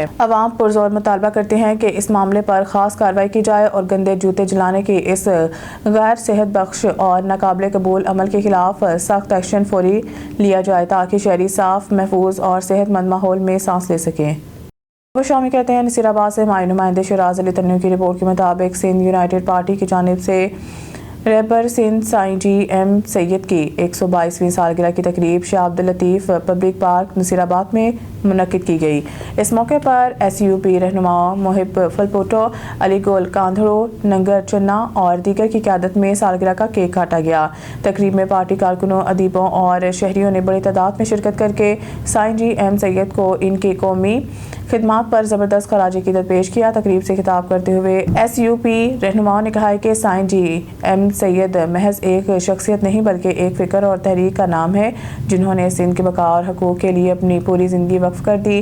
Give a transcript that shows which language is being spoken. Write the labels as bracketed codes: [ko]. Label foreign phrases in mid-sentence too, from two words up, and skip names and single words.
[ur] عوام پرزور مطالبہ کرتے ہیں کہ اس معاملے پر خاص کارروائی کی جائے اور گندے جوتے جلانے کے اس غیر صحت بخش اور ناقابلِ قبول عمل کے خلاف سخت ایکشن فوری لیا جائے، تاکہ شہری صاف، محفوظ اور صحت مند ماحول میں سانس لے سکیں. وہ شامل کہتے ہیں نصیرآباد سے ہمارے نمائندے شیراز علی تنیو کی رپورٹ کے مطابق سندھ یونائیٹڈ پارٹی کی جانب سے رہبرِ سندھ سائیں جی ایم سید کی 122ویں سالگرہ کی تقریب شاہ عبد اللطیف پبلک پارک نصیرآباد میں منعقد کی گئی. اس موقع پر SUP رہنما محب پھلپوٹو، علی گل کاندھڑو، ننگر چنا اور دیگر کی قیادت میں سالگرہ کا کیک کاٹا گیا. تقریب میں پارٹی کارکنوں، ادیبوں اور شہریوں نے بڑی تعداد میں شرکت کرکے سائیں جی ایم سید کو ان کی قومی خدمات پر زبردست خراجِ عقیدت پیش کیا. تقریب سے خطاب کرتے ہوئے SUP رہنماؤں نے کہا ہے کہ سائیں جی ایم سید محض ایک شخصیت نہیں بلکہ ایک فکر اور تحریک کا نام ہے، جنہوں نے سندھ کے بقا اور حقوق کے لیے اپنی پوری زندگی وقف کر دی.